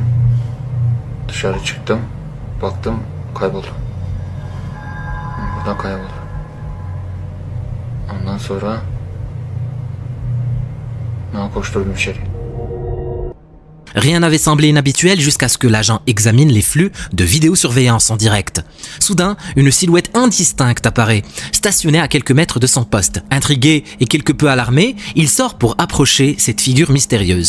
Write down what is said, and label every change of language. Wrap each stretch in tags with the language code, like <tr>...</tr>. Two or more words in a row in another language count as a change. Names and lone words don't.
<tr>Dışarı çıktım. Baktım kayboldu. Buradan kayboldu. Ondan sonra koşturdum içeri.</tr> <fr>Rien n'avait semblé inhabituel jusqu'à ce que l'agent examine les flux de vidéosurveillance en direct. Soudain, une silhouette indistincte apparaît, stationnée à quelques mètres de son poste. Intrigué et quelque peu alarmé, il sort pour approcher cette figure mystérieuse.</fr>